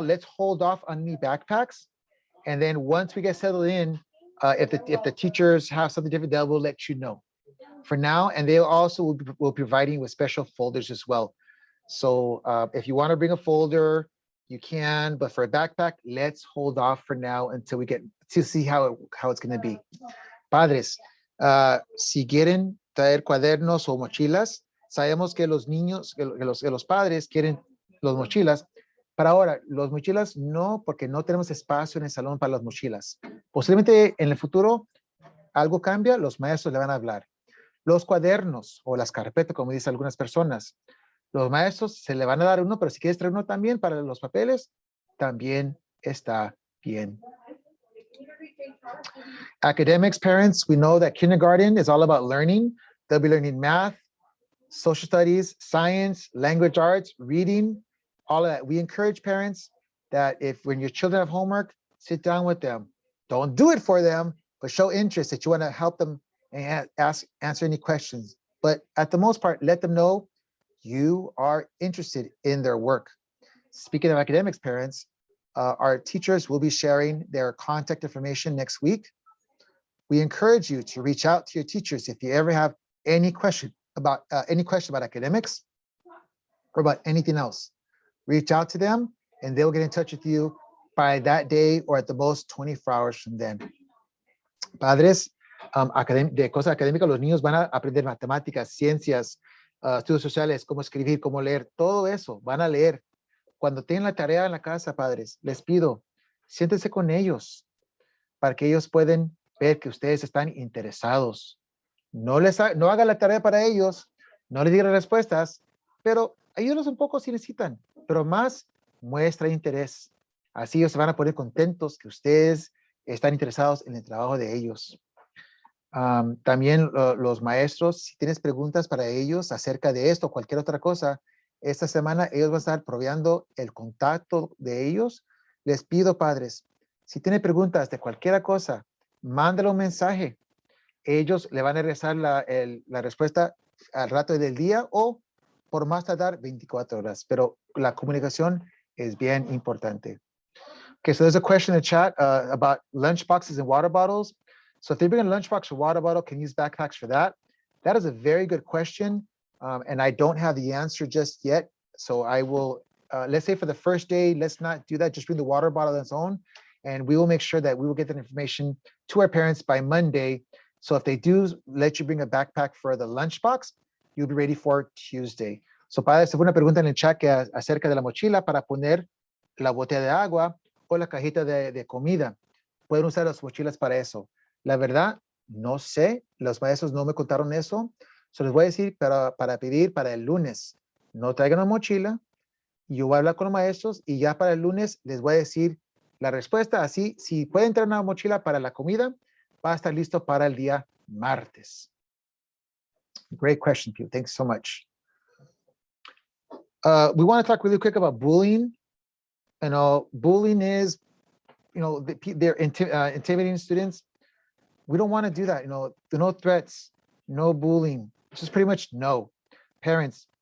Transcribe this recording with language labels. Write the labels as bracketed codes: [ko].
[en] Let's hold off on any backpacks. And then once we get settled in, if the teachers have something different, they will let you know. For now, and they also will be providing with special folders as well. So if you want to bring a folder, you can, but for a backpack, let's hold off for now until we get to see how it's going to be. [es] Padres, si quieren traer cuadernos o mochilas, sabemos que los niños, que los padres quieren los mochilas. Para ahora, los mochilas no, porque no tenemos espacio en el salón para las mochilas. Posiblemente en el futuro algo cambia, los maestros le van a hablar. Los cuadernos o las carpetas, como dicen algunas personas, los maestros se le van a dar uno, pero si quieres traer uno también para los papeles, también está bien. [en] Academics, parents, we know that kindergarten is all about learning. They'll be learning math, social studies, science, language arts, reading, all of that. We encourage parents that when your children have homework, sit down with them. Don't do it for them, but show interest that you want to help them and answer any questions. But at the most part, let them know you are interested in their work. Speaking of academics, parents, our teachers will be sharing their contact information next week. We encourage you to reach out to your teachers if you ever have any question about academics or about anything else. Reach out to them and they'll get in touch with you by that day or at the most 24 hours from then. [es] Padres, de cosas académicas, los niños van a aprender matemáticas, ciencias, estudios sociales, cómo escribir, cómo leer, todo eso, van a leer. Cuando tengan la tarea en la casa, padres, les pido, siéntense con ellos para que ellos puedan ver que ustedes están interesados. No hagan la tarea para ellos, no les digan respuestas, pero ayúdenlos un poco si necesitan, pero más muestra interés. Así ellos se van a poner contentos que ustedes están interesados en el trabajo de ellos. También los maestros, si tienes preguntas para ellos acerca de esto o cualquier otra cosa, esta semana ellos van a estar proveando el contacto de ellos. Les pido, padres, si tienen preguntas de cualquier cosa, mándale un mensaje. Ellos le van a regresar la respuesta al rato del día o por más tardar 24 horas. Pero la comunicación es bien importante. [en] Okay, so there's a question in the chat about lunch boxes and water bottles. So if they bring a lunchbox or water bottle, can you use backpacks for that? That is a very good question. And I don't have the answer just yet. So I will, let's say for the first day, let's not do that. Just bring the water bottle on its own. And we will make sure that we will get that information to our parents by Monday. So if they do let you bring a backpack for the lunchbox, you'll be ready for Tuesday. [es] So padres, fue una pregunta en el chat acerca de la mochila para poner la botella de agua o la cajita de comida. Pueden usar las mochilas para eso. La verdad, no sé, los maestros no me contaron eso. So les voy a decir para pedir para el lunes. No traigan una mochila. Yo voy a hablar con los maestros y ya para el lunes les voy a decir la respuesta. Así, si pueden traer una mochila para la comida, va a estar listo para el día martes. [en] Great question, Pew. Thanks so much. We want to talk really quick about bullying. Bullying is, they're intimidating students. We don't want to do that. No threats, no bullying. Just pretty much no. Parents,